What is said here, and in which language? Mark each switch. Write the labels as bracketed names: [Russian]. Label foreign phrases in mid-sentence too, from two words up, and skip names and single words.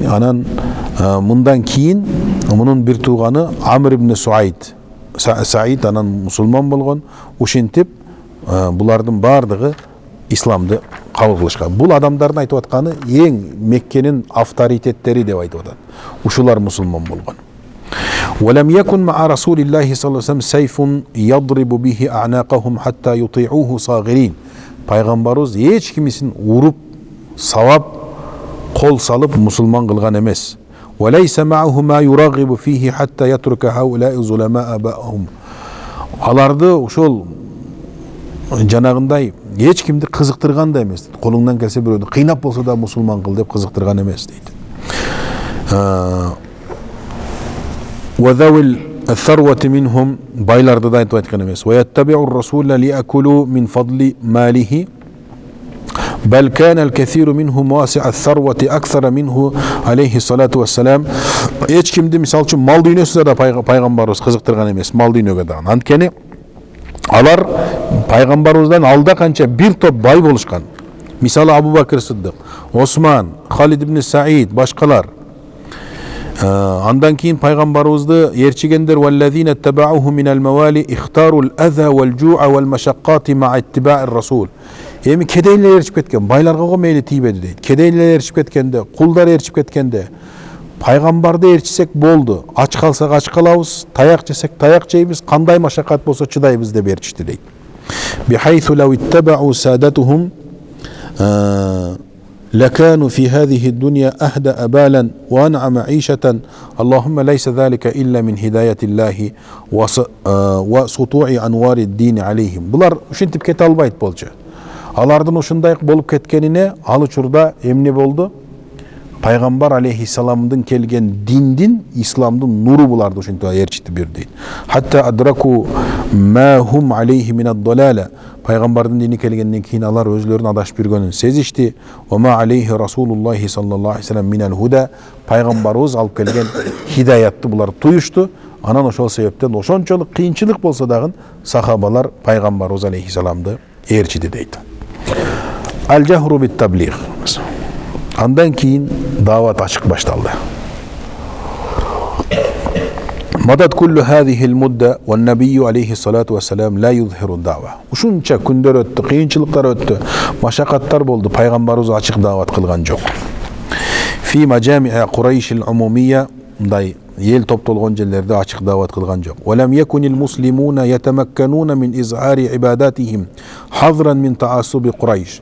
[Kyrgyz] Анан мындан кийин мунун бир тууганы Амр ибн Саид анан мусулман болгон. Ушинтип булардын бардыгы исламды кабыл кылышкан. Бул адамдардын айтып атканы эң Меккенин авторитеттери деп айтып атат. Ушулар мусулман болгон. [Arabic] ولم يكن مع رسول الله صلى الله عليه وسلم سيف يضرب به أعناقهم حتى يطيعوه صاغرين. [Kyrgyz] Пайгамбарыбыз эч кимисин уруп, сабап, кол салып мусулман кылган эмес. [Arabic] وليس معه ما يرغب فيه حتى يترك هؤلاء ظلماء آباءهم. [Kyrgyz] Аларды ошол жанагындай эч кимди кызыктырган да эмес. Колуңдан келсе бирөөдү кыйнап болсо да мусулман кыл деп кызыктырган эмес дейт. [Arabic] وذوي الثروة منهم [Kyrgyz] байлар да айтып аткан эмес. [Arabic] ويتبع الرسول ليأكلوا من فضل ماله بل كان الكثير منهم واسع الثروة أكثر منه عليه الصلاة والسلام. [Kyrgyz] Эч кимди мисал үчүн мал дүйнөсү да пайгамбарыбыз кызыктырган эмес, мал дүйнөгө да. Анткени алар пайгамбарыбыздан алда канча бир топ бай болушкан. Мисалы Абу Бакр Сыддык, Осман, Халид ибн Саид, башкалар. Андан кийин пайгамбарыбызды ээрчигендер [Arabic] والذين تبعوه من الموالي اختاروا الأذى والجوع والمشقة مع اتباع الرسول. [Kyrgyz] Эми кедейлер ээрчип кеткен, байларга го мейли тийбеди дейт. Кедейлер ээрчип кеткенде, кулдар ээрчип кеткенде, пайгамбарды ээрчисек болду. Ач калсак ач калабыз, таяк жесек таяк жейбиз, кандай машакат болсо чыдайбыз деп ээрчишти дейт. [Arabic] بحيث لو اتبعوا سادتهم لكانوا في هذه الدنيا أهدأ بالا وأنعم عيشة اللهم ليس ذلك إلا من هداية الله وسطوع أنوار الدين عليهم. [Kyrgyz] Bular ушинтип кете албайт болчу. Алардын ушундайык болуп кеткенине ал учурда эмне болду? Пайгамбар алейхиссаламдын келген диндин, исламдын нуру буларды ушинтип ээрчитип берди. [Arabic] حتى أدركوا ما هم عليه من الضلالة. [Kyrgyz] Пайгамбардын дини келгенден кийин алар өзлөрүнүн адашып жүргөнүн сезишти. [Arabic] وما عليه رسول الله صلى الله عليه وسلم من الهدى. [Kyrgyz] Пайгамбарыбыз алып келген хидаятты булар туюшту. Анан ошол себептен ошончолук кыйынчылык болсо дагы сахабалар пайгамбарыбыз алейхиссаламды ээрчиди дейт. [Arabic] الجهر بالتبليغ. [Kyrgyz] Андан кийин дават ачык башталды. [Arabic] مضت كل هذه المدة والنبي عليه الصلاة والسلام لا يظهر الدعوة. [Kyrgyz] Ушунча күндөр өттү, кыйынчылыктар өттү, машакаттар болду, пайгамбарыбыз ачык дават кылган жок. [Arabic] في مجامع قريش العمومية, [Kyrgyz] мындай ел топтолгон жерлерде ачык дават кылган жок. [Arabic] ولم يكن المسلمون يتمكنون من إظهار عبادتهم حذرا من تعصب قريش.